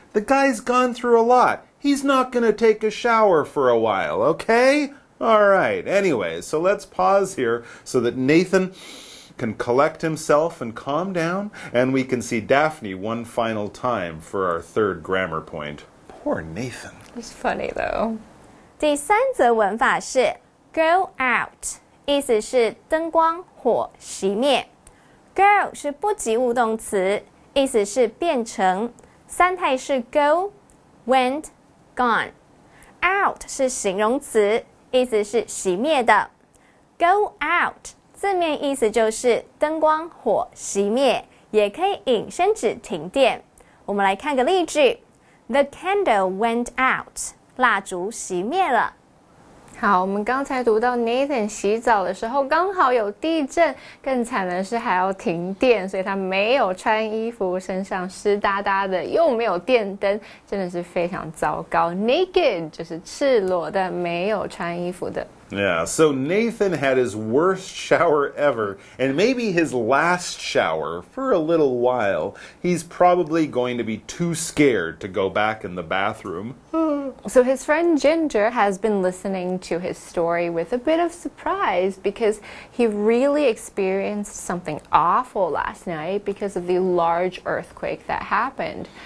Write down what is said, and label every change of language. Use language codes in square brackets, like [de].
[en] The guy's gone through a lot. He's not going to take a shower for a while, okay? All right. Anyway, so let's pause here so that Nathan can collect himself and calm down, and we can see Daphne one final time for our third grammar point. Poor Nathan. It's funny though. [zh] 第三则文法是 go out， 意思是灯光火熄灭。 go 是不及物动词，意思是变成，三态是 go、went、gone。out 是形容词，意思是熄灭的。 go out 字面意思就是灯光火熄灭，也可以引申指停电。我们来看个例句 ： [en] The candle went out， [zh] 蜡烛熄灭了。好，我们刚才读到 Nathan 洗澡的时候刚好有地震，更惨的是还要停电，所以他没有穿衣服，身上湿哒哒的，又没有电灯，真的是非常糟糕。 Naked 就是赤裸的，没有穿衣服的。 [en] Yeah, so Nathan had his worst shower ever, and maybe his last shower for a little while. He's probably going to be too scared to go back in the bathroom. So his friend Ginger has been listening to his story with a bit of surprise because he really experienced something awful last night because of the large earthquake that happened.